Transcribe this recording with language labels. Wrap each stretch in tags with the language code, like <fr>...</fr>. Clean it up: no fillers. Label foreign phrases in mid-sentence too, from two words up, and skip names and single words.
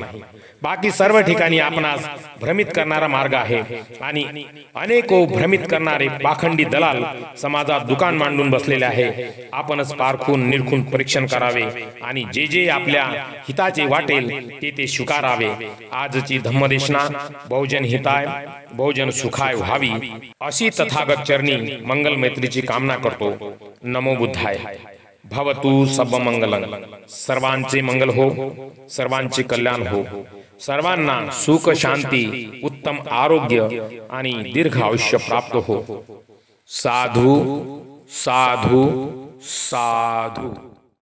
<mr>बाकी सर्व ठिकाणी आपणास भ्रमित करणारा मार्ग आहे आणि अनेको भ्रमित करणारे पाखंडी दलाल समाजात दुकान मांडून बसलेले आहे. आपणच पारखून निरखून परीक्षण करावे आणि जे जे आपल्या हिताचे वाटेल ते ते स्वीकारावे. आजची धम्मदेशना</mr> <pi>बहुजन हिताय बहुजन सुखाय</pi> <mr>व्हावी अशी तथागत चरणी मंगल मैत्रीची कामना करतो.</mr> <pi>नमो बुद्धाय. भवतु सब मंगलम.</pi> <mr>सर्वांचे मंगल हो, सर्वांचे कल्याण हो, सर्वांना सुख शांती उत्तम आरोग्य आणि दीर्घ आयुष्य प्राप्त हो.</mr> <pi>साधु साधु साधु.</pi>